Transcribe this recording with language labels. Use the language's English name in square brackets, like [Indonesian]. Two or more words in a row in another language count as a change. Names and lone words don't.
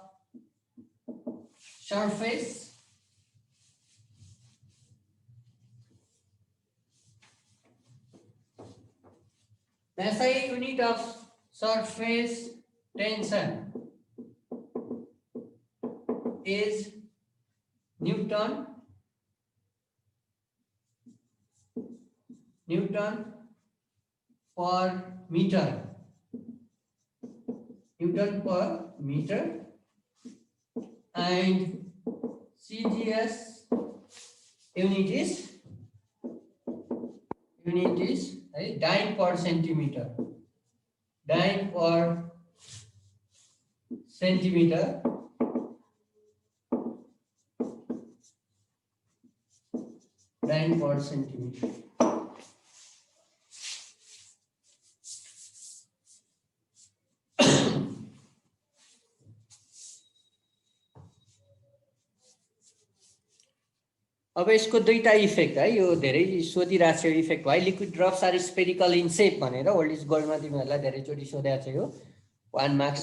[English] surface tension is Newton per meter. And CGS unit is dyne per centimeter. Dyne per centimeter. Dyne per centimeter. [Nepali] अब यसको दुईटा इफेक्ट है यो धेरै सोधिरहेको छ इफेक्ट भाइ [English] liquid drops are spherical in shape [Nepali] भनेर ओल्ड इज गोल्डमा तिमीहरुलाई धेरै चोटी सोधेको छ यो 1 मार्क्स